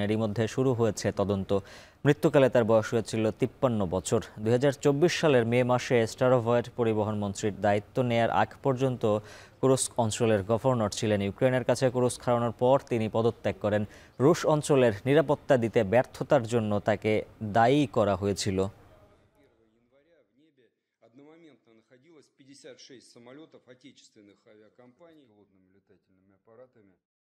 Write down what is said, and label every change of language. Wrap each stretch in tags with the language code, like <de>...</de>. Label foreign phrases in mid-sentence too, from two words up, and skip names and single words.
<bn>এরই মধ্যে শুরু হয়েছে তদন্ত। মৃত্যুকালে তার বয়স হয়েছিল 53 বছর। 2024 সালের মে মাসে স্টারভয়েট পরিবহন মন্ত্রীর দায়িত্ব নেয়ার আগ পর্যন্ত কুরস্ক অঞ্চলের গভর্নর ছিলেন। ইউক্রেনের কাছে কুরস্ক হারানোর পর তিনি পদত্যাগ করেন। রুশ অঞ্চলের নিরাপত্তা দিতে ব্যর্থতার জন্য তাকে দায়ী করা হয়েছিল।</bn> <ru>Одномоментно находилось 56 самолетов отечественных авиакомпаний с беспилотными летательными аппаратами.</ru>